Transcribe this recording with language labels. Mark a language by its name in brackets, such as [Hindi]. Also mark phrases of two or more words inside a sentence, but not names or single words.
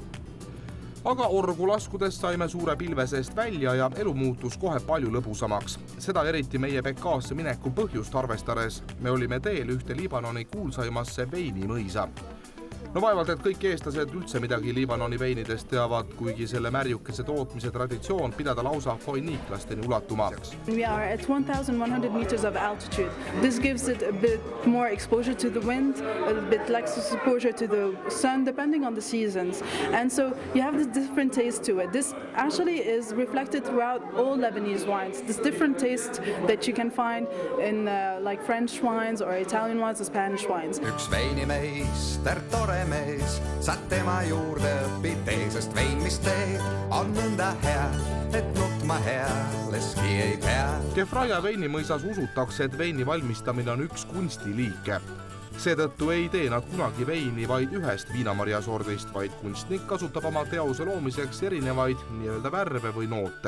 [Estonian] Aga orgu laskudes saime suure pilve seest välja ja elu muutus kohe palju lõbusamaks. Seda eriti meie Pekaasse mineku põhjust arvestades. Me olime teel ühte Liibanoni kuulsaimasse veinimõisa. No vaevalt, et kõik eestlased üldse midagi Liibanoni veinidest teavad, kuigi selle märjukese tootmise traditsioon pidada lausa foiniiklasteni ulatuma. [English] We are at 1,100 meters of altitude. This gives it a bit more exposure to the wind, a bit less exposure to the sun, depending on the seasons. And so you have this different taste to it. This actually is reflected throughout all Lebanese wines. This different taste that you can find in like French wines or Italian wines or Spanish wines. [Estonian] Üks veinimeister, tore mees, saad tema juurde õpitee, sest vein, mis teeb, on nõnda hea, et nutma healeski ei pea. Kefraja veinimõisas usutakse, et veini valmistamine on üks kunstiliike. Seetõttu ei tee nad kunagi veini vaid ühest viinamarjasordist, vaid kunstnik kasutab oma teose loomiseks erinevaid nii-öelda värve või noote.